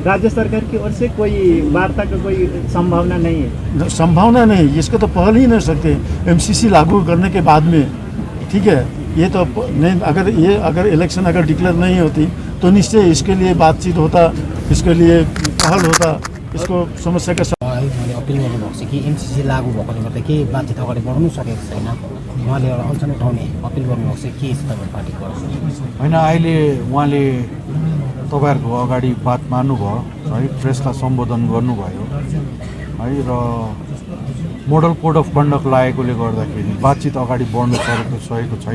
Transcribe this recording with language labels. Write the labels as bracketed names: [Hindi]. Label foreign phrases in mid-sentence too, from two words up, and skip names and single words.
[Hindi] राज्य सरकार की ओर से कोई वार्ता का कोई संभावना नहीं है? संभावना नहीं, इसके तो पहल ही नहीं सकते MCC लागू करने के बाद में। ठीक है, ये तो नहीं, अगर इलेक्शन अगर डिक्लेयर नहीं होती तो निश्चय इसके लिए बातचीत होता, इसके लिए पहल होता, इसको समस्या का [Nepali] मैले अपिल गर्नुभएको छ कि MCC लागू भएकोले गर्दा के बातचित अगाडि बढ्नु सकेको छैन, उहाँले एउटा अल्छन उठाउने अपिल गर्नुभएको छ। के छ तपाईँ पार्टीको? होइन, अहिले उहाँले तपाईँहरूको अगाडि बात मार्नुभयो है, प्रेसलाई सम्बोधन गर्नुभयो है, र [English] model code of conduct [Nepali] लागेकोले गर्दाखेरि बातचित अगाडि बढ्नु सकेको छैन।